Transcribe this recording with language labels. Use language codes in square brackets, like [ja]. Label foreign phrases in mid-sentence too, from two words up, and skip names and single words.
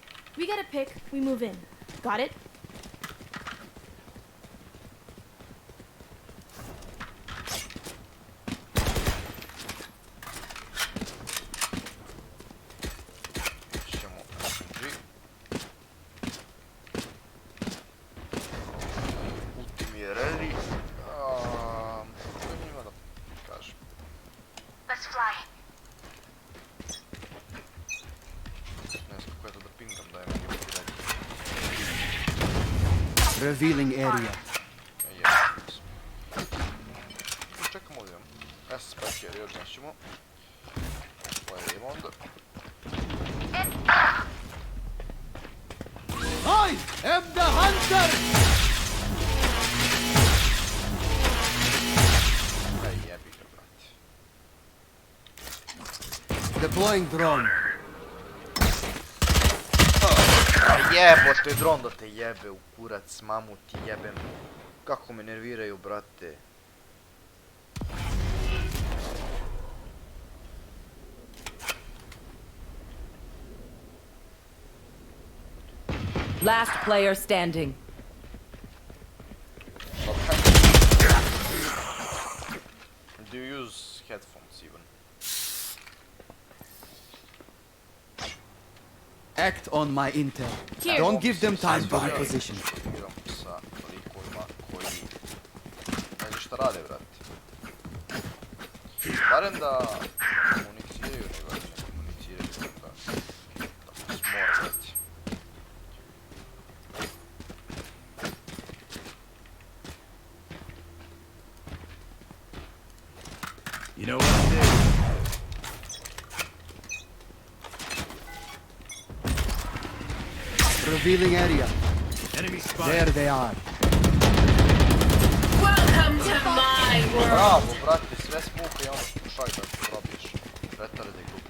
[en] We get a pick, we move in. Got it? [bs] Ćemo SMG. Ulti mi je ready. Što njima da kažem? [en] Let's fly. [bs] Ne znam kako je to da pingam da je meni ulti ready. [en] Revealing area. [bs] Čekamo ovdje. Ja sam spike još znaćemo. Pojavimo onda. [en] I am the hunter! [bs] Aj jebi ga, brate. [en] Deploying drone. [bs] Jebote, dron da te jebe u kurac, mamu ti jebem. Kako me nerviraju, brate. [en] Last player standing. Do you use headphones even? Act on my intel. Here. Don't give them time to reposition. [bs] Igram sa likovima koji ne znam šta rade, brate. Barem da komuniciraju, nego da ne komuniciraju, da smora, brate. [en] You know what I did? Revealing area. Enemy spotted. There they are. Welcome to my world. [bs] Bravo, brate, sve smuke i ono pokušaj da se probiješ. Retarde glupi.